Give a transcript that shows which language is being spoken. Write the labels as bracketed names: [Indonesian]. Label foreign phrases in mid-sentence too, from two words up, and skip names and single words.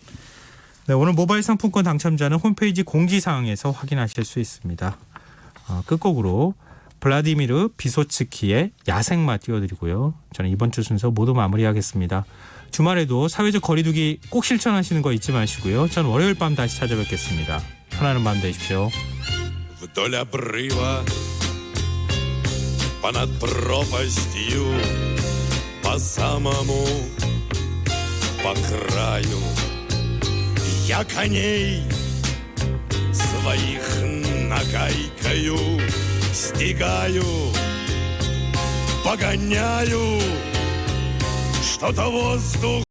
[Korean] 네, 오늘 모바일 상품권 당첨자는 홈페이지 공지사항에서 확인하실 수 있습니다. 끝곡으로 블라디미르 비소츠키의 야생마 띄워드리고요. 저는 이번 주 순서 모두 마무리하겠습니다. 주말에도 사회적 거리두기 꼭 실천하시는 거 잊지 마시고요. 저는 월요일 밤 다시 찾아뵙겠습니다. 편안한 밤 되십시오. [Russian] Вдоль обрыва, понад пропастью, по самому, по краю. Я коней своих нагайкою стигаю, погоняю, что-то воздух